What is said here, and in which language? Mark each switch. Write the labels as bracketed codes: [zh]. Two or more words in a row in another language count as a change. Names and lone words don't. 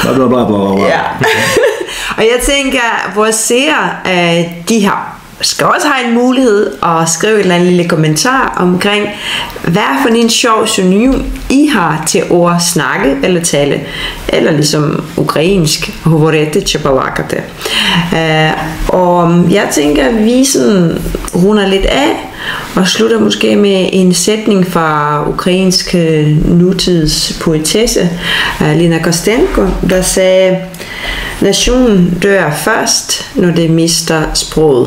[da] Ja. Og jeg tænker, vores seere, de har skal også have en mulighed at skrive et eller andet lille kommentar omkring, hvad for en sjov synonym I har til ord snakke eller tale, eller ligesom ukrainsk, [uk] говорити чи балакати. [da] Og jeg tænker, at vi sådan runder lidt af, og slutter måske med en sætning fra ukrainsk nutids poetesse, Lina Kostenko, der sagde, nationen dør først, når det mister sproget.